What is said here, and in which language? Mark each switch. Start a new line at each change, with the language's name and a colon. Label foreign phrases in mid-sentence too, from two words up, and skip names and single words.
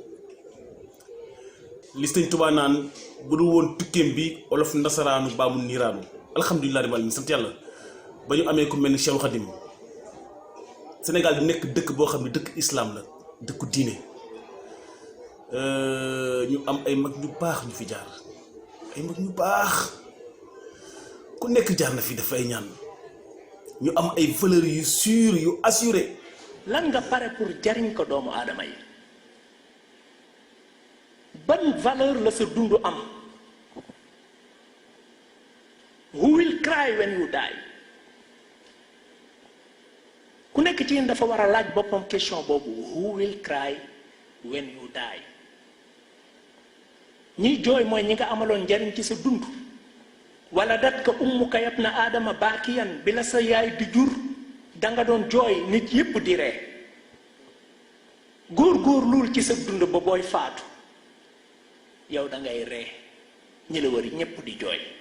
Wolof: li Sëñ Tuubaa naan bu dul woon tukkeem bi olof ndasaraanu baamu niiraanu
Arabic: الحمد لله رب العالمين
Wolof: sant yàlla ba ñu amee ku mel ni Cheikh Khadim Sénégal di nekk dëkk boo xam ne dëkk islam la dëkku diine ñu am ay mag ñu baax ñu fi jaar ay mag ñu baax ku nekk jaar na fi def ay ñaan ñu am ay valeurs yu sûres yu assurées. lan nga pare pour jariñ ko doomu aadama yi ban valeur la sa dund am.
English: Who will cry when you die?
Wolof: ku nekk ci yéen dafa war a laaj boppam question boobu
English: who will cry when you die?
Wolof: ñiy jooy mooy ñi nga amaloon njariñ ci sa dund.
Arabic: ولدتك أمك يا ابن آدم باكيا
Wolof: bi la sa yaay di jur danga doon jooy nit yépp di ree góor luul ci sa dund ba booy faatu yow dangay ree ñi la wër ñépp di jooy.